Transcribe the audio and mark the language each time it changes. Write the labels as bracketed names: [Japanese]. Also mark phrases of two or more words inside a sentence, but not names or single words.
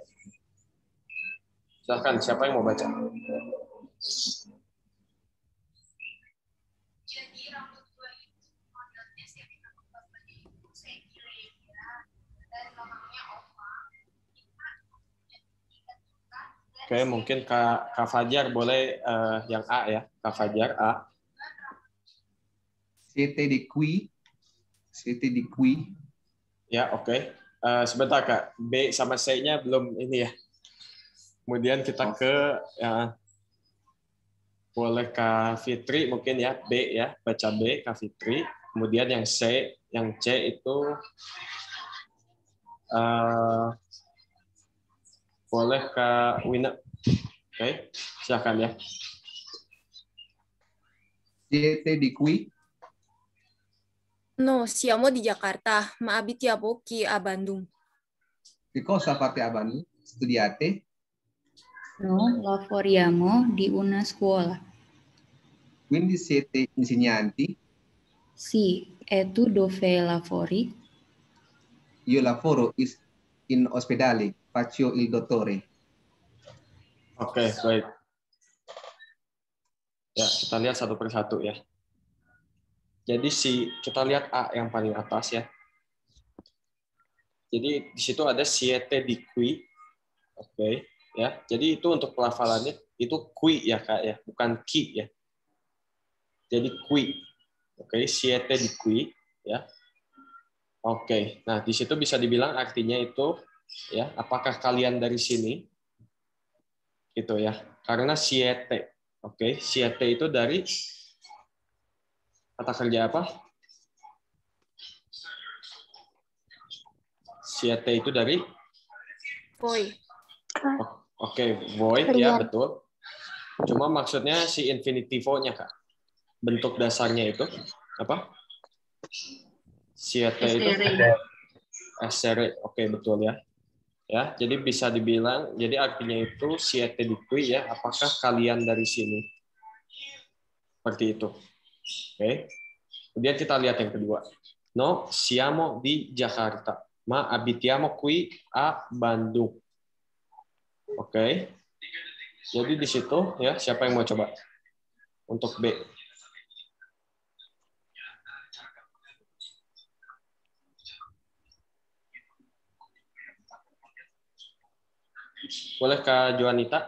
[Indonesian] Silahkan, siapa yang mau baca? Oke, mungkin Kak Fajar boleh yang A ya. Kak Fajar, A. [Italian] Siete di qui. Siete di qui. [Indonesian] Ya, oke. Sebentar Kak, B sama C-nya belum ini ya. Kemudian kita ke ya, boleh Kak Fitri mungkin ya, B ya, baca B Kak Fitri. Kemudian yang C itu boleh Kak Wina. Oke, silakan ya. [Italian] Siete di qui. No, siamo di Jakarta, ma abitiamo qui a Bandung. Che cosa fate a Bandung? Studiate? No, lavoriamo di una scuola. Quindi siete insegnanti? Sì, e tu dove lavori? Io lavoro in ospedale, faccio il dottore. [Indonesian] Oke, baik. Ya, kita lihat satu persatu ya. Jadi kita lihat A yang paling atas ya. Jadi di situ ada [Italian] siete di qui. [Indonesian] Oke, ya. Jadi itu untuk pelafalannya itu qui ya Kak ya, bukan ki ya. Jadi qui. Oke, [Italian] siete di qui ya. [Indonesian] Oke. Nah, di situ bisa dibilang artinya itu ya, apakah kalian dari sini? Gitu ya. Karena siete. Oke, siete itu dari kata kerja apa? Siete itu dari Voi. Oke, void ya, betul. Cuma maksudnya si infinitivo-nya Kak. Bentuk dasarnya itu apa? Siete itu essere. Oke, betul ya. Ya, jadi bisa dibilang jadi artinya itu [Italian] siete di qui [Indonesian] ya, apakah kalian dari sini? Seperti itu. Oke. Kemudian kita lihat yang kedua. [Italian] No, siamo di Jakarta, ma abitiamo qui a Bandung. [Indonesian] Oke. Jadi di situ ya, siapa yang mau coba? Untuk B. Boleh Kak Joanita?